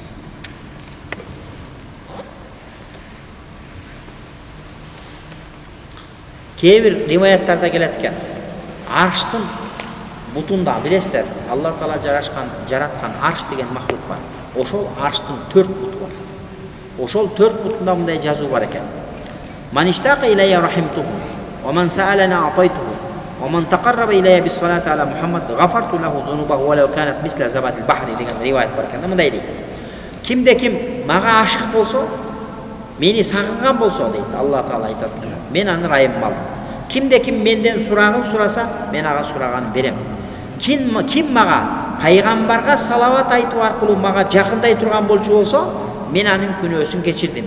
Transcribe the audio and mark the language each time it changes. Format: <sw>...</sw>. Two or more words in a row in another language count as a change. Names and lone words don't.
<ky>Кээ бир риваяттарда келет экен. Арштын бутунда билесиздер, Алла Таала жараткан арш деген махлук бар. Ошол арштын 4 буту бар. Ошол 4 бутунда мындай жазуу бар экен.</ky> <ar>من اشتاق إلي رحمته، ومن سألني أعطيته، ومن تقرب إلي بالصلاة على محمد غفرت له ذنوبه ولو كانت مثل زبد البحر</ar> <ky>деген риваят бар экен. Мындай дейт. Кимде ким мага ашык болсо, мени сагынган болсо дейт Алла Таала айтат экен. Мен аны ырайымга алдым. Кимде ким менден сурагын сураса, мен ага сураганын берем. Ким мага пайгамбарга салават айтуу аркылуу мага жакындай турган болчу болсо, мен анын күнөөсүн кечирдим.</ky>